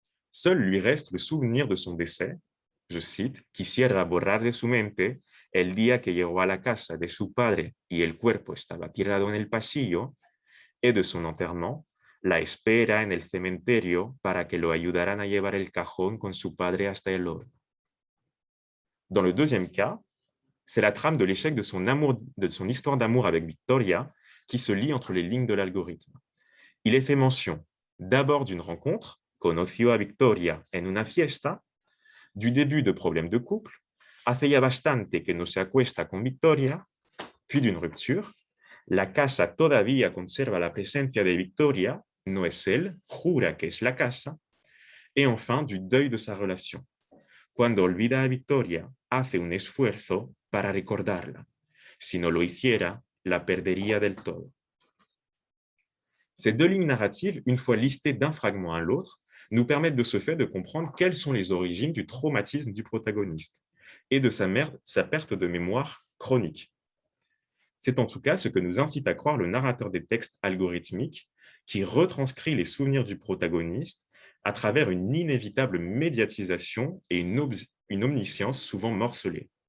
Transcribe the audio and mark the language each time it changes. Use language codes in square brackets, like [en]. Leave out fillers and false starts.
[fr] Seul lui reste le souvenir de son décès, je cite, [es] quisiera borrar de su mente el día que llegó a la casa de su padre y el cuerpo estaba tirado en el pasillo, [fr] et de son enterrement, [es] la espera en el cementerio para que lo ayudaran a llevar el cajón con su padre hasta el horno. Dans le deuxième cas, c'est la trame de l'échec de son histoire d'amour avec Victoria qui se lit entre les lignes de l'algorithme. [fr] Il est fait mention d'abord d'une rencontre, [es] conoció a Victoria en una fiesta, [fr] du début de problèmes de couple, [es] hace ya bastante que no se acuesta con Victoria, [fr] puis d'une rupture, [es] la casa todavía conserva la presencia de Victoria, no es él, jura que es la casa, [fr] et enfin du deuil de sa relation. [es] Cuando olvida a Victoria, hace un esfuerzo para recordarla. Si no lo hiciera, la perdería del todo. [fr] Ces 2 lignes narratives, une fois listées d'un fragment à l'autre, nous permettent de ce fait de comprendre quelles sont les origines du traumatisme du protagoniste et de sa perte de mémoire chronique. C'est en tout cas ce que nous incite à croire le narrateur des textes algorithmiques qui retranscrit les souvenirs du protagoniste à travers une inévitable médiatisation et une omniscience souvent morcelée.